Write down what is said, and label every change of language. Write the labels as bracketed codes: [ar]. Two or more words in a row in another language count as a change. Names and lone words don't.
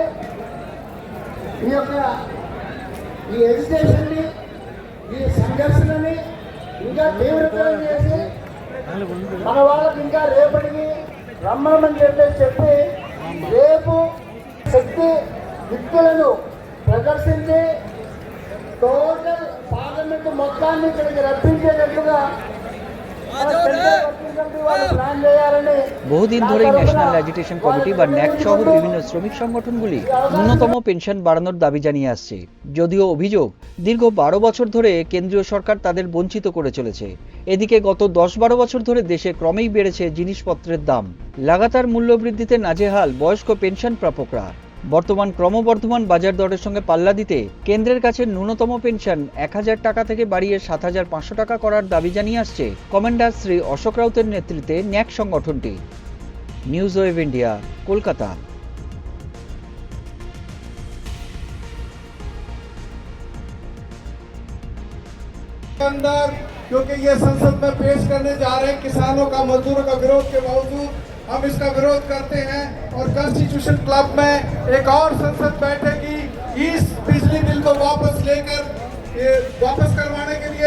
[te] ఈ యొక్క ఈ ఎడ్యుకేషన్ని, ఈ సంఘర్షణని ఇంకా తీవ్రతరం చేసి మన వాళ్ళకి ఇంకా రేపటికి రమ్మని చెప్పి రేపు శక్తి యుక్తులను ప్రదర్శించి [en] total parliament [te] మొత్తాన్ని ఇక్కడికి రప్పించేటట్టుగా [bn] বহুদিন ধরেই ন্যাশনাল অ্যাজিটেশন কমিটি বা ন্যাক সহ বিভিন্ন শ্রমিক সংগঠনগুলি ন্যূনতম পেনশন বাড়ানোর দাবি জানিয়ে আসছে। যদিও অভিযোগ, দীর্ঘ 12 বছর ধরে কেন্দ্রীয় সরকার তাদের বঞ্চিত করে চলেছে। এদিকে গত 10-12 বছর ধরে দেশে ক্রমেই বেড়েছে জিনিসপত্রের দাম। লাগাতার মূল্য বৃদ্ধিতে নাজেহাল বয়স্ক পেনশন প্রাপকরা। বর্তমান ক্রমবর্ধমান বাজার দরের সঙ্গে পাল্লা দিতে কেন্দ্রের কাছে ন্যূনতম পেনশন 1000 টাকা থেকে বাড়িয়ে 7500 টাকা করার দাবি জানিয়ে আসছে কমান্ডার শ্রী অশোক রাউতের নেতৃত্বে ন্যাক সংগঠনটি। নিউজ ওয়েভ ইন্ডিয়া, কলকাতা। [hi] क्योंकि ये संसद में पेश करने जा रहे हैं, किसानों का, मजदूरों का विरोध के बावजूद हम इसका विरोध करते हैं और कॉन्स्टिट्यूशन क्लब में एक और संसद बैठेगी इस बिजली बिल को वापस करवाने के लिए।